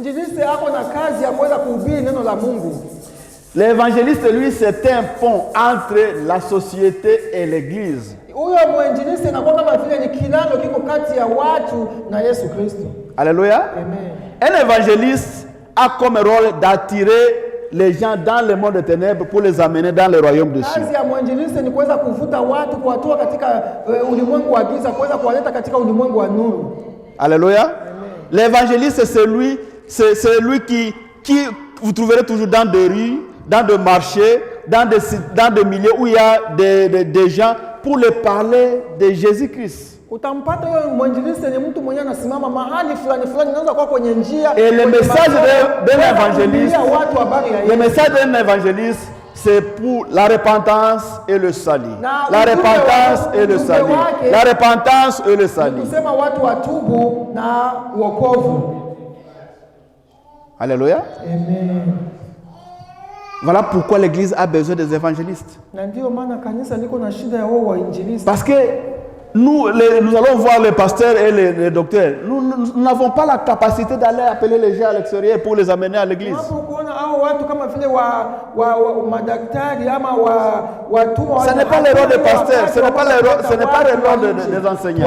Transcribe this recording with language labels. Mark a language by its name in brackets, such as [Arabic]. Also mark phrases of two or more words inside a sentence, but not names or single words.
[French] L'évangéliste, lui, c'est un pont entre la société et l'église. Alléluia. Amen. Un évangéliste a comme rôle d'attirer les gens dans le monde des ténèbres pour les amener dans le royaume de cieux. [Swahili] Kazi ya mwinjilisti ni kuweza kuvuta watu, kuwatoa katika ulimwengu wa giza, kuweza kuwaleta katika ulimwengu wa nuru. [French] Alléluia. L'évangéliste, c'est celui qui vous trouverez toujours dans des rues, dans des marchés, dans des milieux où il y a des gens pour les parler de Jésus-Christ. [Swahili] Utampata huyo mwinjilisti ni mtu mwenye anasimama mahali fulani fulani, anaweza kuwa kwenye njia. [French] Et le message d'un évangéliste, [Swahili] watu habari ya [French] le Yesu. message d'un évangéliste, c'est pour la repentance et le salut. La repentance et le salut. La repentance et le salut. [Swahili] Kusema watu watubu na wokovu. [French] Alléluia. Amen. Voilà pourquoi l'église a besoin des évangélistes. [Swahili] Na ndio maana kanisa liko na shida ya wao wainjilisti. [French] Parce que nous allons voir les pasteurs et les docteurs. Nous n'avons pas la capacité d'aller appeler les gens à l'extérieur pour les amener à l'église. Ce n'est pas le rôle des pasteurs, ce n'est pas le rôle des enseignants.